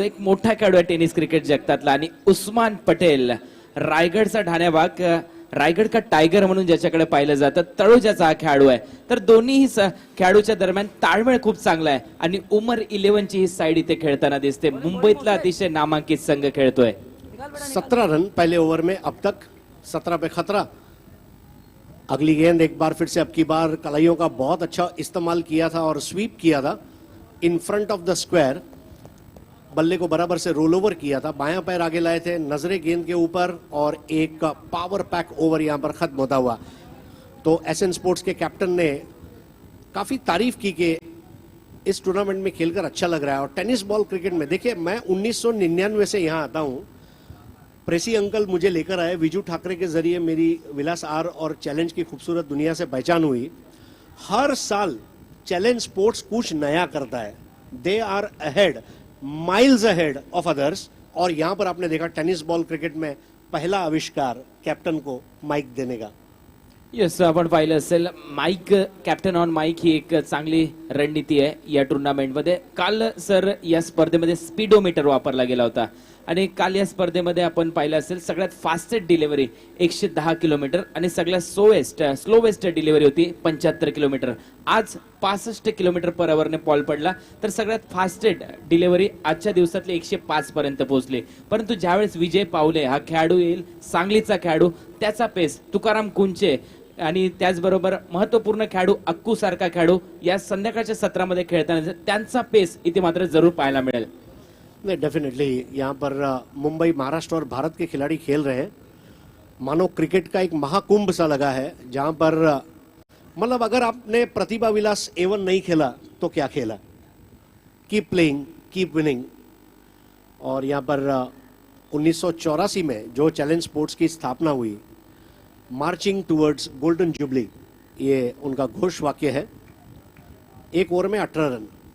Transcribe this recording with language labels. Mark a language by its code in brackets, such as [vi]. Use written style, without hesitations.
[mr] एक मोठा खेळाडू आहे टेनिस क्रिकेट जगतातला. आणि उस्मान पटेल, रायगडचा ढाण्यावाग, [hi] रायगड का टायगर [mr] म्हणून ज्याच्याकडे पाहिलं जातं, तळोजाचा हा खेळाडू आहे. तर दोन्ही खेळाडूच्या दरम्यान ताळमेळ खूप चांगला आहे. आणि उमर 11 ची ही साईड इथे खेळताना दिसते. मुंबईतला अतिशय नामांकित संघ खेळतोय. [hi] 17 रन पहले ओवर में अब तक, 17 पे खतरा। अगली गेंद एक बार फिर से अब की बार कलाइयों का बहुत अच्छा इस्तेमाल किया था और स्वीप किया था in front of the square. बल्ले को बराबर से रोल ओवर किया था, बायां पैर आगे लाए थे, नजरें गेंद के ऊपर और एक पावर पैक ओवर यहां पर खत्म होता हुआ। तो एसएन स्पोर्ट्स के कैप्टन ने काफी तारीफ की कि इस टूर्नामेंट में खेलकर अच्छा लग रहा है। और टेनिस बॉल क्रिकेट में देखिए, मैं 1999 से यहां आता हूं। प्रेसी अंकल मुझे लेकर आए, विजू ठाकरे के जरिए मेरी विलास आर और चैलेंज की खूबसूरत दुनिया से पहचान हुई। हर साल चैलेंज स्पोर्ट्स कुछ नया करता है, [en] They are ahead, miles ahead of others. [hi] और यहां पर आपने देखा टेनिस बॉल क्रिकेट में पहला आविष्कार कैप्टन को माइक देने का। [mr] येस, आपण पाहिलं असेल माईक, कॅप्टन ऑन माईक ही एक चांगली रणनीती आहे या टुर्नामेंटमध्ये. काल सर या स्पर्धेमध्ये स्पीडोमीटर वापरला गेला होता. आणि काल या स्पर्धेमध्ये आपण पाहिलं असेल सगळ्यात फास्टेस्ट डिलिव्हरी 110 किलोमीटर आणि सगळ्यात स्लोवेस्ट डिलिव्हरी होती 75 किलोमीटर. आज 65 किलोमीटर पर आवरने बॉल पडला, तर सगळ्यात फास्टेस्ट डिलिव्हरी आजच्या दिवसातली 105 पर्यंत पोहोचली. परंतु ज्यावेळेस विजय पावले हा खेळाडू येईल, सांगलीचा खेळाडू, त्याचा पेस तुकाराम कुंचे आणि त्याचबरोबर महत्वपूर्ण खेळाडू अक्कू सारखा खेळाडू या संध्याकाळच्या सत्रामध्ये खेळताना त्यांचा पेस इथे मात्र जरूर पाहायला मिळेल. [hi] नहीं, डेफिनेटली यहाँ पर मुंबई, महाराष्ट्र और भारत के खिलाड़ी खेल रहे हैं। मानो क्रिकेट का एक महाकुंभ सा लगा है, जहां पर मतलब अगर आपने प्रतिभा विलास A1 नहीं खेला तो क्या खेला? [en] Keep playing, keep winning. [hi] और यहाँ पर 1984 में जो चैलेंज स्पोर्ट्स की स्थापना हुई, [en] marching towards golden jubilee, [hi] ये उनका घोष वाक्य है। एक ओवर में 18 रन।